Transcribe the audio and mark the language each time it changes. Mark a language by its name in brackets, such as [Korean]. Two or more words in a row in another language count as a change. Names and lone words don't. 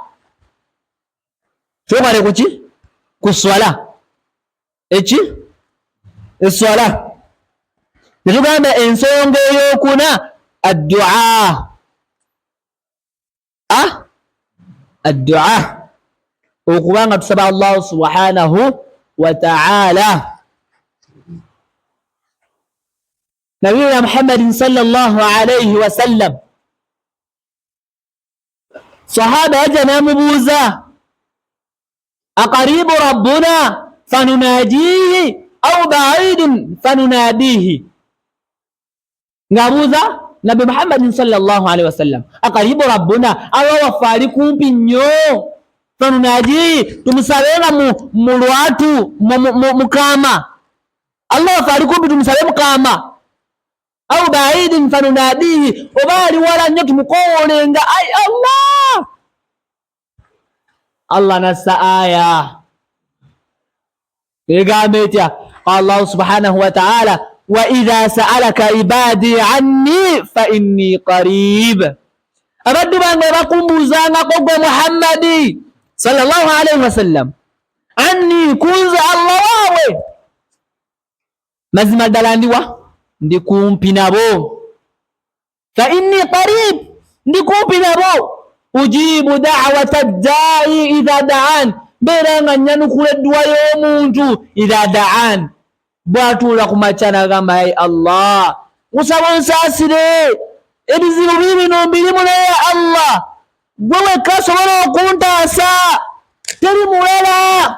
[Ganda] Kyokale ku ki? Ku swala. Eki? Eswala. Ne tugamba ensonga ey'okuna addu'a. Addu'a, okubanga tusaba [Arabic] الله سبحانه وتعالى. نبينا محمد صلى الله عليه وسلم, [Ganda] sahaba yaja n'amubuuza, [Arabic] أقريب ربنا فنناجيه أم بعيد فنناديه. [Ganda] Ng'abuuza Nabi [Arabic] محمد صلى الله عليه وسلم, أقريب ربنا, [Ganda] Allah waffe ali kumpi nnyo, fanunajihi, tumusabenga mu lwatu mukama. Allah waffe ali kumpi tumusabe mukama. [Arabic] أم بعيد فنناديه, [Ganda] oba ali wala nnyo tumukowolenga ai Allah. Allah nassa aya egamba etya, [Arabic] قال الله سبحانه وتعالى وإذا سألك عبادي عني فإني قريب. [Ganda] Abaddu bange bakumbuzangako gwe Muhammadi [Arabic] صلى الله عليه وسلم, [Ganda] anni kunze Allah waawe, mazima ddala ndiwa, ndi kumpi nabo. [Arabic] فإني قريب, [Ganda] ndi kumpi nabo. [Arabic] أجيب دعوة الداع إذا دعان, [Ganda] beera nga nyanukula edduwa y'omuntu [Arabic] إذا دعان, [Ganda] bw'atuula ku makya n'agamba ai Allah nsaba onsaasire, ebizibu bino mbirimu naye Allah gwe wekka asobola okuntaasa, teri mulala.